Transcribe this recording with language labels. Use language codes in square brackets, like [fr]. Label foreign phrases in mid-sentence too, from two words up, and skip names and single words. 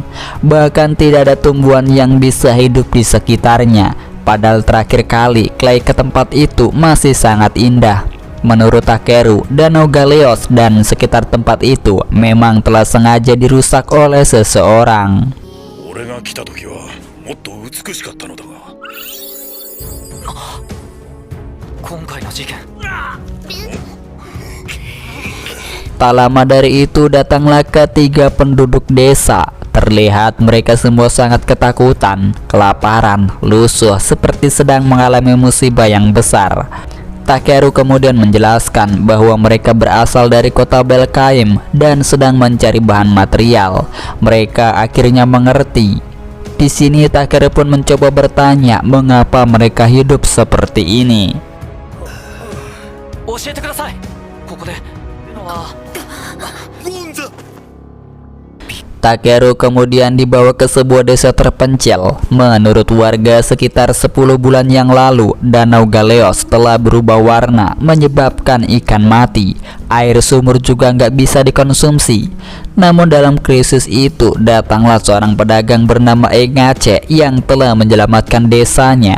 [id] Bahkan tidak ada tumbuhan yang bisa hidup di sekitarnya. Padahal terakhir kali Clay ke tempat itu masih sangat indah. Menurut Takeru, Danau Galeos dan sekitar tempat itu memang telah sengaja dirusak oleh seseorang. [ja] 俺が来た時はもっと美しかったのだが。今回の事件 [id] Tak lama dari itu datanglah ketiga penduduk desa. Terlihat mereka semua sangat ketakutan, kelaparan, lusuh seperti sedang mengalami musibah yang besar. Takeru kemudian menjelaskan bahwa mereka berasal dari kota Belkaim dan sedang mencari bahan material. Mereka akhirnya mengerti. Di sini Takeru pun mencoba bertanya mengapa mereka hidup seperti ini. [ja] 教えてください。ここでゴンザ [id] Takeru kemudian dibawa ke sebuah desa terpencil. Menurut warga, sekitar 10 bulan yang lalu, Danau Galeos telah berubah warna, menyebabkan ikan mati. Air sumur juga nggak bisa dikonsumsi. Namun dalam krisis itu, datanglah seorang pedagang bernama Engace yang telah menyelamatkan desanya.